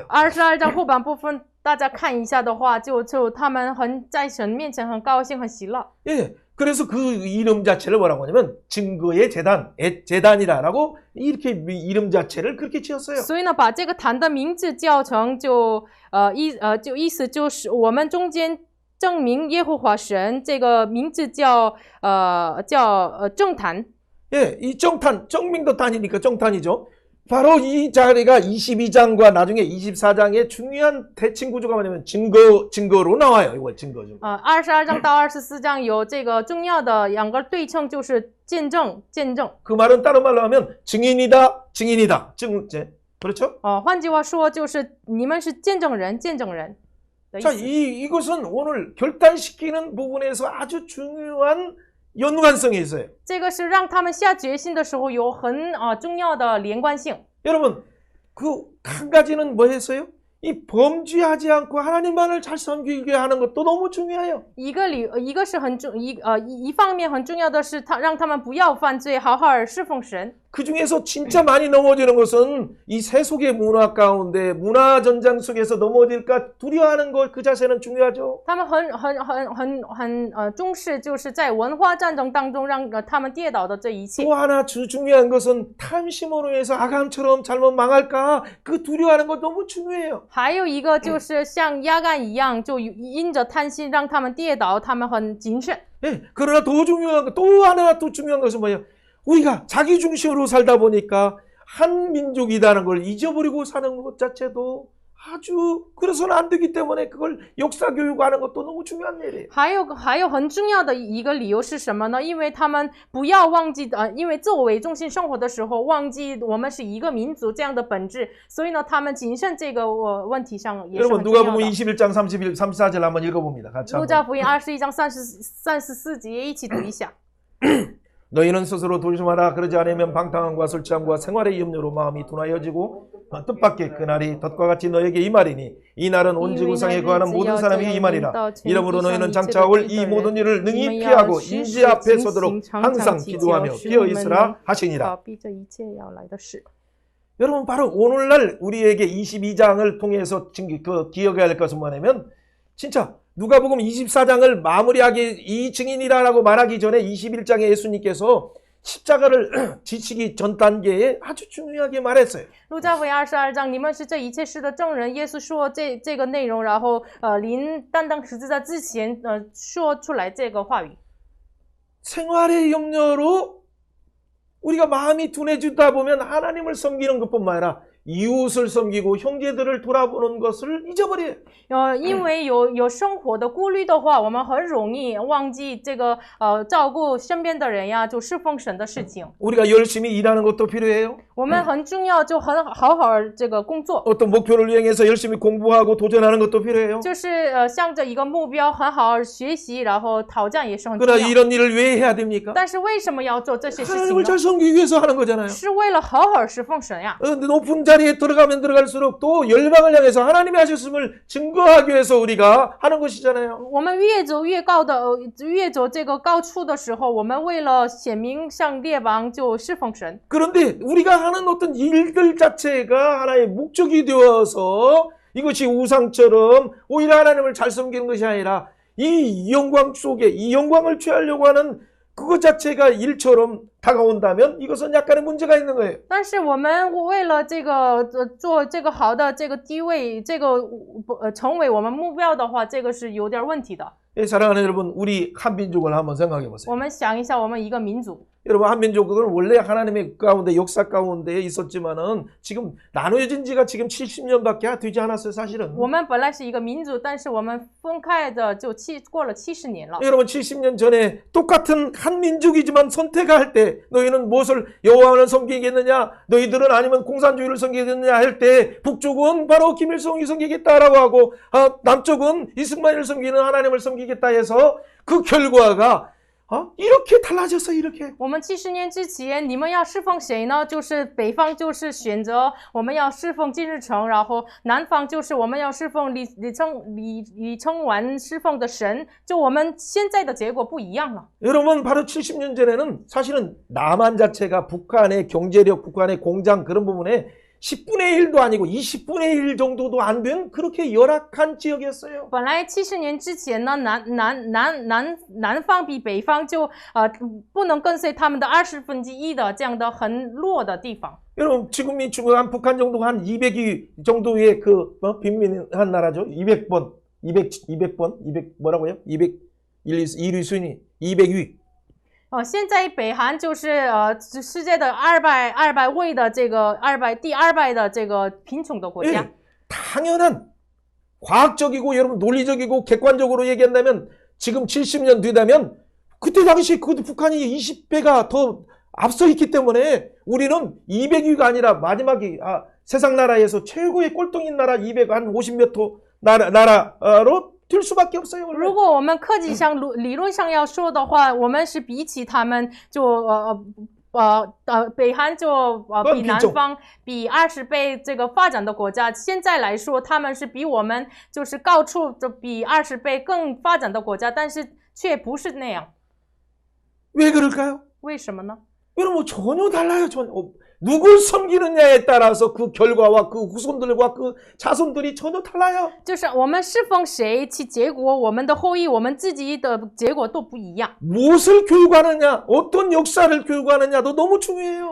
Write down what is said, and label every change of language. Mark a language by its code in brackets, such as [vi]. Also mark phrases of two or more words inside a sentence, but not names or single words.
[zh] 22 章后半部分大家看一下的话，就他们在神面前很高兴很喜乐。 [ko] 예. 그래서 그 이름 자체를 뭐라고 하냐면 증거의 재단이라고 이렇게 이름 자체를 그렇게 지었어요. [zh] 所以呢，把这个坛的名字叫成意思就是我们中间证明耶和华神，这个名字叫正坛。 [ko] 예, 이 정명도 단이니까 정탄이죠. 바로 이 자리가 22장과 나중에 24장의 중요한 대칭 구조가 뭐냐면 증거로 나와요. 이거 증거 좀. [zh] 22 章到24章有这个重要的两个对称，就是见证。 [ko] 그 말은 다른 말로 하면 증인이다. 증제. 그렇죠? [zh] 换句话说，就是你们是见证人的意 [ko] 자, [zh] 思。 [ko] 이것은 오늘 결단시키는 부분에서 아주 중요한 연관성이 있어요. [zh] 这个是让他们下决心的时候有很重要的连贯性。 [ko] 여러분, 그 한 가지는 뭐였어요? 이 범죄하지 않고 하나님만을 잘 섬기게 하는 것도 너무 중요해요. [zh] 一个是一方面很重要的是，让他们不要犯罪，好好侍奉神。 [ko] 그 중에서 진짜 많이 넘어지는 것은 이 세속의 문화 가운데 문화 전장 속에서 넘어질까 두려워하는 것 그 자세는 중요하죠. [zh] 他们很重视，就是在文化战争当中让他们跌倒的这一切。 [ko] 또 하나 중요한 것은 탐심으로 해서 아간처럼 잘못 망할까 그 두려워하는 것 너무 중요해요. [zh] 还有一个就是像亚干一样，就因着贪心让他们跌倒，他们很谨慎。 [ko] 예, 그러나 더 중요한 거, 또 하나 또 중요한 것은 뭐예요? 우리가 자기 중심으로 살다 보니까 한 민족이라는 걸 잊어버리고 사는 것 자체도 아주 그래서는 안 되기 때문에 그걸 역사 교육하는 것도 너무 중요한 일이에요. [zh] 还有很重要的一个理由是什么呢？因为他们不要忘记因为自我为中心生活的时候，忘记我们是一个民族这样的本质，所以呢，他们谨慎这个问题上也是 [ko] 여러분 [zh] 很重要的。 [ko] 누가복음 21장 34절 한번 읽어봅니다. 같이 [zh] 路 [ko] 한번. [zh] 加福音21章34节一起读一下。 [ko] 너희는 스스로 조심하라. 그러지 않으면 방탕함과 술 취함과 생활의 염려로 마음이 둔하여지고 뜻밖의 그날이 덫과 같이 너에게 임하리니 이 날은 온 지구상에 거하는 모든 사람이 임하리라. 이러므로 너희는 장차 올 이 모든 일을 능히 피하고 인지 앞에 서도록 항상 기도하며 깨어 있으라 하시니라. [zh] 避这一切要来的事。 [ko] 여러분 바로 오늘날 우리에게 22장을 통해서 기억해야 할 것은 뭐냐면 진짜 누가복음 24장을 마무리하기 이 증인이라고 말하기 전에 21장에 예수님께서 십자가를 지치기 전 단계에 아주 중요하게 말했어요. [zh] 路加福音22章，你们是这一切事的证人。耶稣说这个内容，然后临担当十字架之前，说出来这个话语。 [ko] 생활의 염려로 우리가 마음이 둔해지다 보면 하나님을 섬기는 것뿐만 아니라 이웃을 섬기고 형제들을 돌아보는 것을 잊어버려요. [zh] 因为有生活的顾虑的话，我们很容易忘记这个照顾身边的人呀，就侍奉神的事情。 [ko] 우리가 열심히 일하는 것도 필요해요. [zh] 我们很重要，就好这个工作， [ko] 어떤 목표를 이행해서 열심히 공부하고 도전하는 것도 필요해요. [zh] 就是向着一个目标很好学习，然后挑战也是很重 [ko] 그러나 [zh] 要。 [ko] 이런 일을 왜 해야 됩니까? [zh] 但是为什么要做这些事情 [ko] 하나님을 [zh] 呢？ [ko] 잘 섬기기 위해서 하는 거잖아요. [zh] 是为了好好侍奉神呀。 [ko] 높은 자리에 들어가면 들어갈수록 또 열방을 향해서 하나님이 하셨음을 증거하기 위해서 우리가 하는 것이잖아요. [zh] 我们越走这个高处的时候，我们为了显明向列邦就侍奉神。 [ko] 그런데 우리가 하는 어떤 일들 자체가 하나의 목적이 되어서 이것이 우상처럼 오히려 하나님을 잘 섬기는 것이 아니라 이 영광 속에 이 영광을 취하려고 하는 그것 자체가 일처럼 다가온다면 이것은 약간의 문제가 있는 거예요. [zh] 但是我们为了这个做这个好的这个地位，这个成为我们目标的话，这个是有点问题的。 [ko] 예, 사랑하는 여러분, 우리 한민족을 한번 생각해 보세요. [zh] 我们想一下，我们一个民族， [ko] 여러분, 한민족은 원래 하나님의 가운데 역사 가운데 있었지만은 지금 나누어진 지가 지금 70년밖에 되지 않았어요, 사실은. [zh] 我们本来是一个民族，但是我们分开的就过了70年了。 [ko] 여러분 70년 전에 똑같은 한 민족이지만 선택할 때 너희는 무엇을 여호와를 섬기겠느냐 너희들은 아니면 공산주의를 섬기겠느냐 할 때 북쪽은 바로 김일성이 섬기겠다라고 하고 남쪽은 이승만을 섬기는 하나님을 섬기겠다 해서 그 결과가 이렇게 달라졌어 이렇게. [zh] 我们70年之前，你们要侍奉谁呢？就是北方就是选择我们要侍奉金日成，然后南方就是我们要侍奉李承晚侍奉的神。就我们现在的结果不一样了。 [ko] 여러분 바로 70년 전에는 사실은 남한 자체가 북한의 경제력, 북한의 공장 그런 부분에 10분의 1도 아니고 20분의 1 정도도 안 된 그렇게 열악한 지역이었어요. [zh] 本来70年之前呢，南方比北方就不能跟随他们的1/20的这样的很弱的地方。 [ko] 여러분 지금이 한 북한 정도가 한 200위 정도의 그 빈민한 나라죠. 200번, 200 뭐라고요? 1위 순위 200위. [zh] 现在北韩就是世界的200位的这个第200的这个贫穷的国家。 [ko] 예, 당연한 과학적이고 여러분 논리적이고 객관적으로 얘기한다면 지금 70년 뒤다면 그때 당시 그 북한이 20배가 더 앞서 있기 때문에 우리는 200위가 아니라 마지막이 세상 나라에서 최고의 꼴등인 나라 250몇 호 나라로 될 수밖에 없어요. [zh] 如果我们科技上理论上要说的话，我们是比起他们就北韩就比南方比20倍这个发展的国家，现在来说他们是比我们就是高出比20倍更发展的国家，但是却不是那样。 [ko] 왜 그럴까요? [zh] 为什么呢？ [ko] 여러분 전혀 달라요. 전혀. 누굴 섬기느냐에 따라서 그 결과와 그 후손들과 그 자손들이 전혀 달라요. [zh] 就是我们侍奉谁，其结果，我们的后裔，我们自己的结果都不一样。 [ko] 무엇을 교육하느냐, 어떤 역사를 교육하느냐도 너무 중요해요.